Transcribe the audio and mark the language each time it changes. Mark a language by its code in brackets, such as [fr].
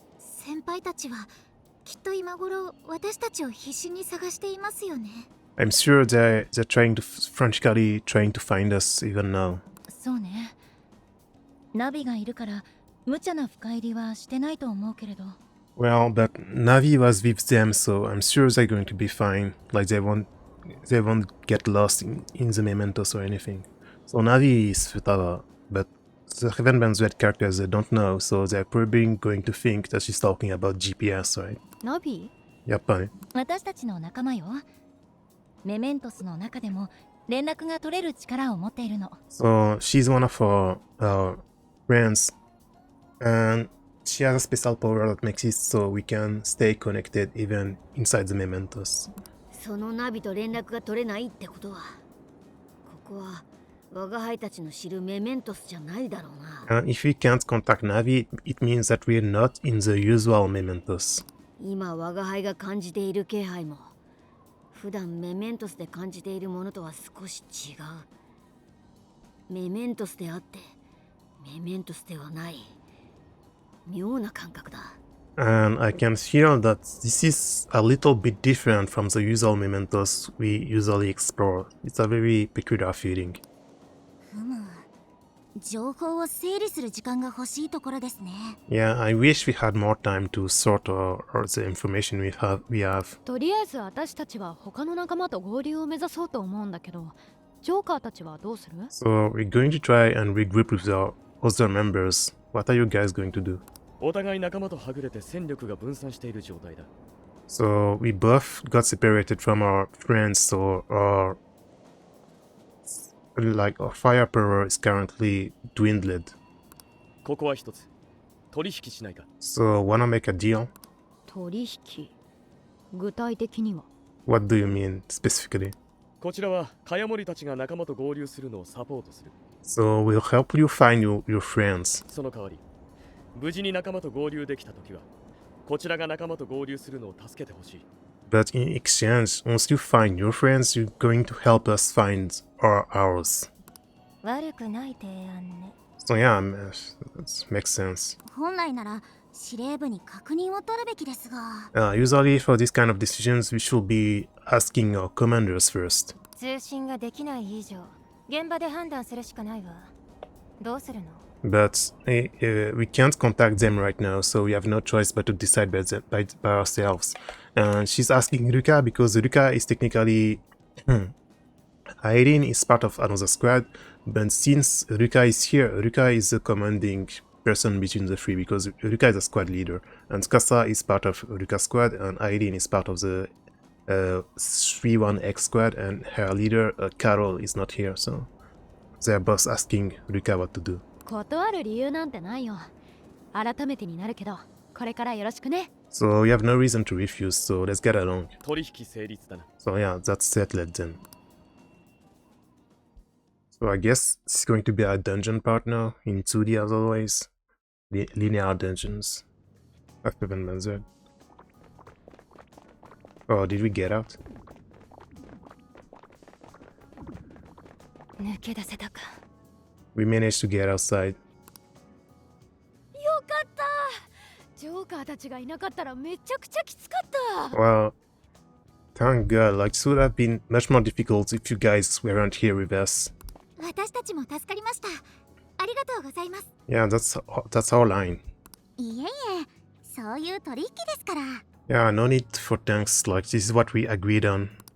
[ja] 先輩たちはきっと今頃私たちを必死に探していますよね。 [en] I'm sure they're frantically trying to find us even now. [ja] そうね。ナビがいるから無茶な深入りはしてないと思うけれど。 [en] Well, but Navi was with them, so I'm sure they're going to be fine. Like they won't get lost in the Mementos or anything. So Navi is Futaba, but the Heaven Band's red characters they don't know, so they're probably going to think that she's talking about GPS, right? [ja] ナビ？やっぱね。私たちの仲間よ。メメントスの中でも連絡が取れる力を持っているの。 [en] So she's one of our friends, and she has a special power that makes it so we can stay connected even inside the Mementos. [ja] そのナビと連絡が取れないってことは、ここは我が輩たちの知るメメントスじゃないだろうな。 [en] And if we can't contact Navi, it means that we're not in the usual Mementos. [ja] 今我が輩が感じている気配も普段メメントスで感じているものとは少し違う。メメントスであってメメントスではない妙な感覚だ。 [en] And I can feel that this is a little bit different from the usual Mementos we usually explore. It's a very peculiar feeling. [ja] ふむ。情報を整理する時間が欲しいところですね。 [en] Yeah, I wish we had more time to sort the information we have. [ja] とりあえず私たちは他の仲間と合流を目指そうと思うんだけど、ジョーカーたちはどうする？ [en] So we're going to try and regroup with our other members. What are you guys going to do? [ja] お互い仲間とはぐれて戦力が分散している状態だ。 [en] So we both got separated from our friends, so our fire power is currently dwindled. [ja] ここは一つ取引しないか。 [en] So wanna make a deal? [ja] 取引具体的には [en] What do you mean specifically? [ja] こちらは茅森たちが仲間と合流するのをサポートする。 [en] So we'll help you find your friends. [ja] その代わり無事に仲間と合流できたときはこちらが仲間と合流するのを助けてほしい。 [en] But in exchange, once you find your friends, you're going to help us find ours. [ja] 悪くない提案ね。 [en] So yeah, that makes sense. [ja] 本来なら司令部に確認を取るべきですが。 [en] Usually for this kind of decisions, we should be asking our commanders first. [ja] 通信ができない以上、現場で判断するしかないわ。どうするの？ [en] But we can't contact them right now, so we have no choice but to decide by ourselves. And she's asking Ruka because Ruka is technically... Irene is part of another squad, but since Ruka is here, Ruka is the commanding person between the three because Ruka is a squad leader, and Tsukasa is part of Ruka's squad, and Irene is part of the 31X squad, and her leader, Carol, is not here, so they're both asking Ruka what to do. [ja] 断る理由なんてないよ。改めてになるけど、これからよろしくね。 [en] So we have no reason to refuse, so let's get along. [ja] 取引成立だな。 [en] So yeah, that's settled then. So I guess it's going to be our dungeon part now, in 2D as always. Linear dungeons. After the Manzard. Oh, did we get out? [ja] 抜け出せたか。 [en] We managed to get outside. [ja] よかった。ジョーカーたちがいなかったらめちゃくちゃきつかった。 [en] Well, thank God, like it would have been much more difficult if you guys weren't here with us. [ja] 私たちも助かりました。ありがとうございます。 [en] Yeah, that's our line. [ja] いえいえ、そういう取引ですから。 [en] Yeah, no need for thanks, like this is what we agreed on.